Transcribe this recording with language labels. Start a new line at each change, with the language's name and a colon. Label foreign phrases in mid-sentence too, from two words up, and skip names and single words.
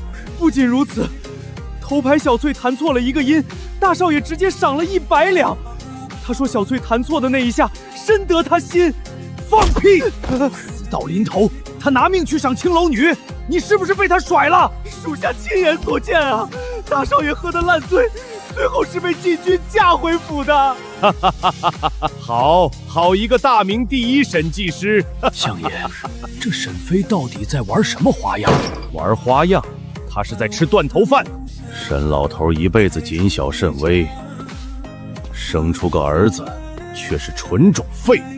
Chinese: 不仅如此，头牌小翠弹错了一个音，大少爷直接赏了100两。他说小翠弹错的那一下深得他心。放屁！死到临头，他拿命去赏青楼女，你是不是被他甩了？属下亲眼所见啊！大少爺喝得爛醉，最後是被禁軍架回府的。好一個大名第一審計師！相爺，這沈飛到底在玩什麼花樣？玩花樣？他是在吃斷頭飯。沈老頭一輩子謹小慎微，生出個兒子，卻是純種廢物。